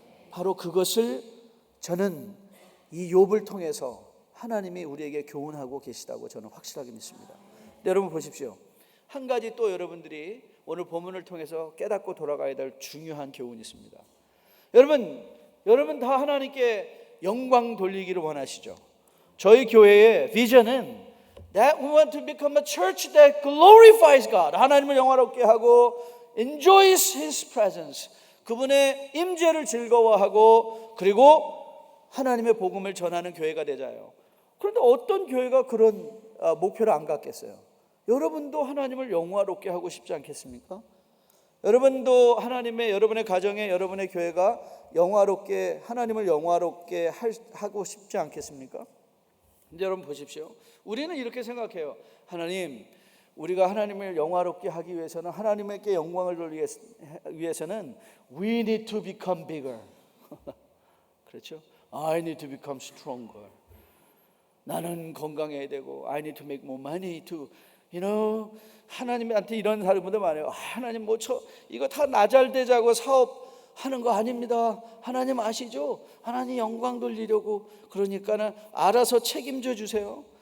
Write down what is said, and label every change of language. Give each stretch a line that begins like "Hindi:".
Korean: 바로 그것을 저는 이 욥을 통해서 하나님이 우리에게 교훈하고 계시다고 저는 확실하게 믿습니다. 여러분 보십시오. 한 가지 또 여러분들이 오늘 본문을 통해서 깨닫고 돌아가야 될 중요한 교훈이 있습니다. 여러분 다 하나님께 영광 돌리기를 원하시죠? 저희 교회의 비전은
English: that we want to become a church that glorifies God.
Korean: 하나님을 영화롭게 하고
English: enjoys His presence.
Korean: 그분의 임재를 즐거워하고 그리고 하나님의 복음을 전하는 교회가 되자요. 그런데 어떤 교회가 그런 목표를 안 갖겠어요? 여러분도 하나님을 영화롭게 하고 싶지 않겠습니까? 여러분도 여러분의 가정에 여러분의 교회가 하나님을 영화롭게 하고 싶지 않겠습니까? 근데 여러분 보십시오. 우리는 이렇게 생각해요. 하나님, 우리가 하나님을 영화롭게 하기 위해서는, 하나님께 영광을 돌리기 위해서는
English: we need to become bigger.
Korean: 그렇죠?
English: I need to become stronger.
Korean: 나는 건강해야 되고
English: I need to make more money to
Korean: 하나님한테 이런 사람들 많아요. 하나님 이거 다 나 잘 되자고 사업하는 거 아닙니다. 하나님 아시죠? 하나님 영광 돌리려고, 그러니까는 알아서 책임져 주세요.